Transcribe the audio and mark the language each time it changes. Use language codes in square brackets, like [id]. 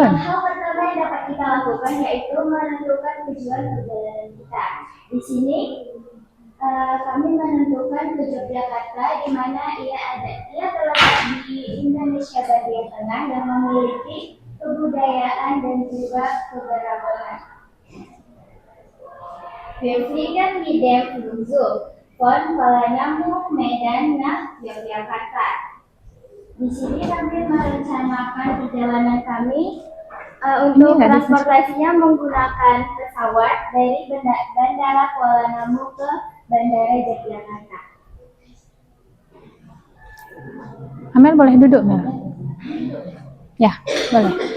[id] Yang hal pertama yang dapat kita lakukan yaitu menentukan tujuan perjalanan kita. Di sini kami menentukan ke Yogyakarta di mana ia terletak di Indonesia bagian tengah yang memiliki kebudayaan dan juga keberagaman. [de] Wir fliegen mit dem Flugzeug von Kuala Namu, Medan nach Yogyakarta. [id] Di sini kami merencanakan perjalanan kami untuk transportasinya menggunakan pesawat dari Bandara Kuala Namu ke Bandara Yogyakarta. Amel boleh duduk, Mel? Ya, boleh.